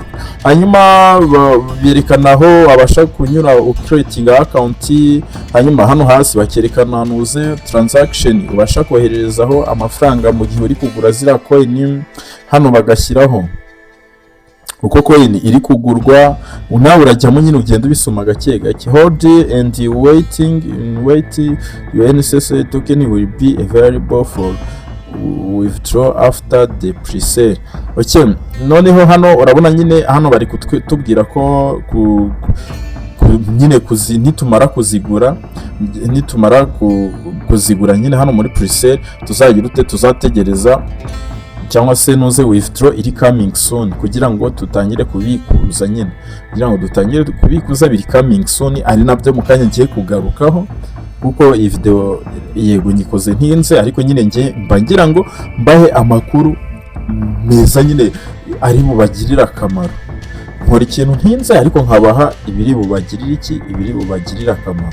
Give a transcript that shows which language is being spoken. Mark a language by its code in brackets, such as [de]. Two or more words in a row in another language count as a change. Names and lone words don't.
[rw] Hanyuma berekana aho abasha kunyura [en] creating account, [rw] hanyuma hano hasi bakerekana nuze transaction ubasha kohererezaho amafaranga mu gihe uri kugura zira coin. Hano bagashyiraho uko coin iri kugurwa, nawe urajyamo nyine ugenda ubisoma gake gake. [en] Hold and wait your NEXA token will be available for withdraw after the presale. [rw] Okay, noneho hano urabona nyine hano bari kutubwira ko nyine nitumara kuzigura nyine hano muri presale tuzagira ute, tuzategereza cyangwa se nuze withdraw iri [en] coming soon, [rw] kugira ngo tutangire kubikuza nyine, kugira ngo dutangire kubikuza biri [en] coming soon. [rw] Ari nabyo mu kanya ngiye kugarukaho, kuko iyi video yego nyikoze ntinze, ariko nyine ngiye mbangira ngo mbahe amakuru meza nyine ari bubagirira akamaro. Nkora ikintu ntinze ariko nkabaha ibiri bubagirira akamaro.